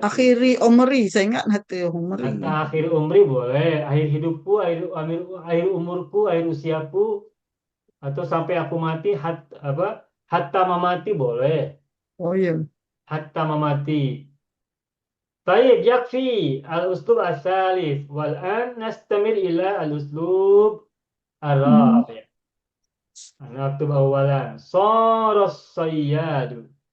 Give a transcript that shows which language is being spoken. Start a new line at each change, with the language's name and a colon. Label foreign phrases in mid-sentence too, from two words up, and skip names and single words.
Arabic: آخر عمري,
Indonesian: saya ingat
Arabic: حتى عمري. حتى آخر عمري
Indonesian: boleh, akhir hidupku, akhir umurku, akhir usiaku, atau sampai aku mati,
Arabic: حتى مماتي
Indonesian: boleh, Oh iya.
Arabic: حتى مماتي.
Indonesian: Baik,
Arabic: يكفي الأسلوب الثالث. والآن نستمر إلى الأسلوب الرابع'. أنا أكتب أولا. حرس الصياد.